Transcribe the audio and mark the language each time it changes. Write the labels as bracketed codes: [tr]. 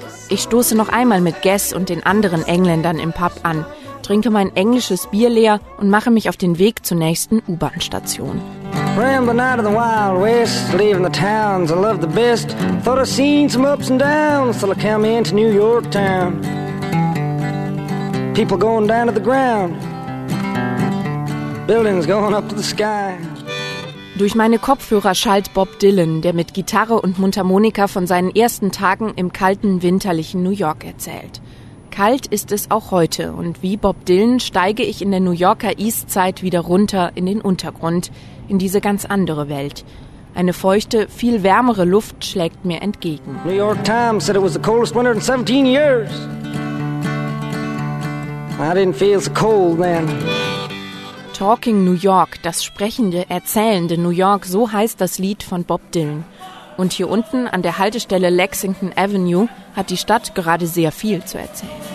[de] Ich stoße noch einmal mit Guess und den anderen Engländern im Pub an, trinke mein englisches Bier leer und mache mich auf den Weg zur nächsten U-Bahn-Station. [en] Rambling out of the Wild West, leaving the towns I love the best. Thought I seen some ups and downs till I came into New York town. People going down to the ground. Buildings going up to the sky. [de] Durch meine Kopfhörer schallt Bob Dylan, der mit Gitarre und Mundharmonika von seinen ersten Tagen im kalten, winterlichen New York erzählt. Kalt ist es auch heute und wie Bob Dylan steige ich in der New Yorker East Side wieder runter in den Untergrund, in diese ganz andere Welt. Eine feuchte, viel wärmere Luft schlägt mir entgegen. [en] New York Times said it was the coldest winter in 17 years. I didn't feel so cold then. [de] Talking New York, das sprechende, erzählende New York, so heißt das Lied von Bob Dylan. Und hier unten an der Haltestelle Lexington Avenue hat die Stadt gerade sehr viel zu erzählen.